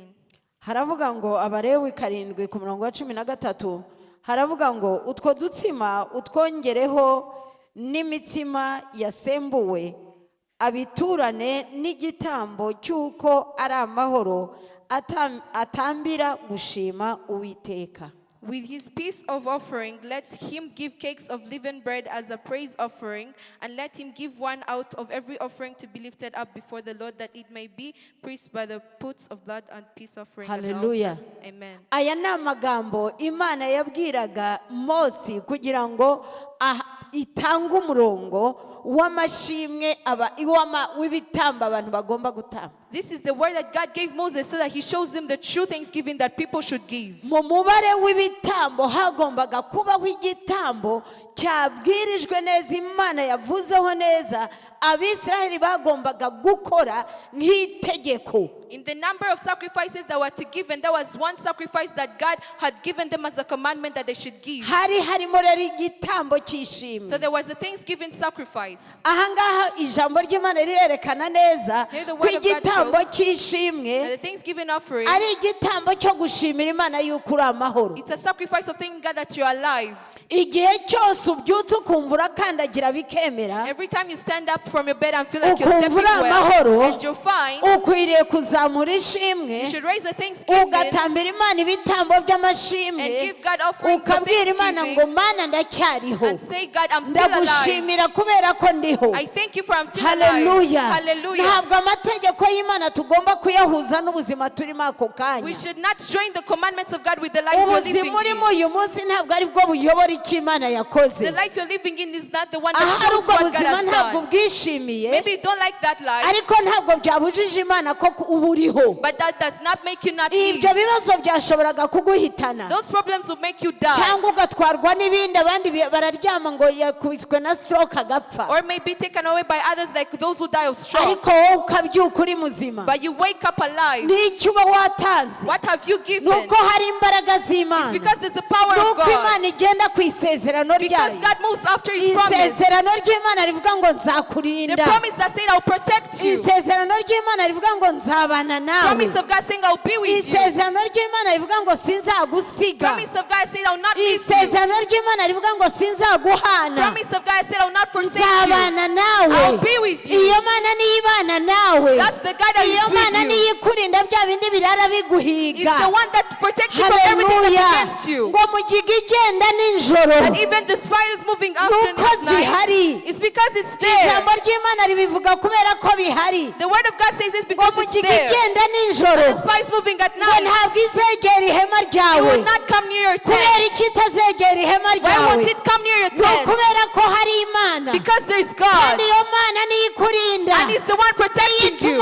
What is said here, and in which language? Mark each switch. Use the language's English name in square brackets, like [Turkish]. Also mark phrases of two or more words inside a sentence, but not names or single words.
[Kinyarwanda] Haravuga ngo Abalewi 7 ku murongo wa 13, haravuga ngo utwo dutsima utwongereho n'imitsima yasembuwe abiturane n'igitambo cy'uko ari amahoro atambira gushima Uwiteka. [English] With his peace of offering, let him give cakes of leavened bread as a praise offering, and let him give one out of every offering to be lifted up before the Lord, that it may be praised by the puts of blood and peace offering. on the Hallelujah. altar. Amen. [Kinyarwanda] Aya ni amagambo Imana yabwiraga Mose kugira ngo itanga umurongo w'amashimwe w'ibitambo abantu bagomba gutamba. [English] This is the word that God gave Moses so that he shows him the true thanksgiving that people should give. [Kinyarwanda] Mu mubare w'ibitambo hagombaga kubaho igitambo cyabwirijwe neza, Imana yavuzeho neza, Abisiraheli bagombaga gukora nk'itegeko. [English] In the number of sacrifices that were to give, and there was one sacrifice that God had given them as a commandment that they should give. [Kinyarwanda] Hari harimo rero igitambo cy'ishimwe. [English] So there was the thanksgiving sacrifice. [Kinyarwanda] Ahangaha ijambo ry'Imana rirerekana neza [English] Here the [Kinyarwanda] ko [English] word of God [Kinyarwanda] igitambo [English] shows [Kinyarwanda] cy'ishimwe [English] And the thanksgiving offering, [Kinyarwanda] ari igitambo cyo gushimira Imana yuko uri amahoro. [English] it's a sacrifice of thanking God that you are alive. [Kinyarwanda] Igihe cyose ubyutse ukumva urakandagira bikemera, [English] Every time you stand up from your bed and feel like you're [Kinyarwanda] ukumva [English] stepping [Kinyarwanda] uri [English] well [Kinyarwanda] amahoro, [English] and you're fine, [Kinyarwanda] ukwiriye kuzamura ishimwe, [English] you should raise a thanksgiving [Kinyarwanda] ugatambira Imana ibitambo by'amashimwe, [English] and give God offerings of [Kinyarwanda] ukabwira Imana ngo [English] thanksgiving [Kinyarwanda] Mana ndacyariho, [English] and say, God, I'm still alive. [Kinyarwanda] ndagushimira kubera ko ndiho. [English] I thank you for I'm still alive. Hallelujah. Hallelujah. [Kinyarwanda] Ntabwo amategeko y'Imana tugomba kuyahuza n'ubuzima turimo ako [English] We [Kinyarwanda] kanya. [English] should not join the commandments of God with the life you're living [Kinyarwanda] Ubuzima urimo [English] in. [Kinyarwanda] uyu munsi ntabwo ari bwo buyobora icyo Imana yakoze. [English] The life you're living in is not the one that [Kinyarwanda] Ahari [English] shows [Kinyarwanda] ubwo [English] what God [Kinyarwanda] buzima [English] has [Kinyarwanda] ntabwo [English] done. [Kinyarwanda] bwishimiye, [English] Maybe you don't like that life, [Kinyarwanda] ariko ntabwo byabujije Imana ko uba uriho. [English] but that does not make you not live. [Kinyarwanda] Ibyo bibazo byashoboraga kuguhitana, [English] Those problems will make you die. [Kinyarwanda] cyangwa ugatwarwa n'ibindi, abandi bararyama ngo yakubiswe na stroke agapfa, [English] Or may be taken away by others like those who die of stroke. [Kinyarwanda] ariko wowe ukabyuka uri muzima. [English] But you wake up alive. [Kinyarwanda] N'icyo uba watanze [English] What have you given? [Kinyarwanda] nuko hari imbaraga [English] It's [Kinyarwanda] z'Imana, [English] because there's the power of [Kinyarwanda] nuko [English] God. [Kinyarwanda] Imana igenda ku isezerano [English] Because [Kinyarwanda] ryayo. [English] God moves after His promise. [Kinyarwanda] Isezerano ry'Imana rivuga ngo [English] The [Kinyarwanda] nzakurinda, [English] promise that said, I'll protect you. [Kinyarwanda] isezerano ry'Imana rivuga ngo nzabana nawe, [English] Promise of God saying, I'll be with you. [Kinyarwanda] isezerano ry'Imana rivuga ngo sinzagusiga, [English] Promise of God said, I'll not leave you. [Kinyarwanda] isezerano ry'Imana rivuga ngo sinzaguhana, [English] Promise of God said, I'll not forsake you. [Kinyarwanda] nzabana nawe. [English] I'll be with you. [Kinyarwanda] Iyo Mana niyo ibana nawe, [English] That's the God that is [Kinyarwanda] iyo Mana [English] with you. [Kinyarwanda] niyo ikurinda bya bindi birara [English] It's [Kinyarwanda] biguhiga. [English] the one that protects you from everything that's [Kinyarwanda] Haleluya. [English] against you. [Kinyarwanda] Ngo mu gihe igenda nijoro, [English] And even the spiders moving after [Kinyarwanda] nuko [English] night, [Kinyarwanda] zihari. [English] it's because it's there. [Kinyarwanda] Ijambo ry'Imana ribivuga kubera ko bihari. [English] The word of God says it's [Kinyarwanda] Ngo [English] because [Kinyarwanda] mu [English] it's [Kinyarwanda] gihe [English] there. [Kinyarwanda] igenda nijoro, [English] The spiders moving at [Kinyarwanda] ngo [English] night, [Kinyarwanda] ntabwo izegera ihema [English] it [Kinyarwanda] ryawe. [English] will not come near your [Kinyarwanda] Kubera [English] tent. [Kinyarwanda] iki itazegera ihema [English] Why [Kinyarwanda] ryawe? [English] won't it come near your [Kinyarwanda] Ni [English] tent? [Kinyarwanda] ukubera ko hari Imana, [English] Because there's God. [Kinyarwanda] kandi iyo Mana niyo ikurinda, And He's the one protecting you.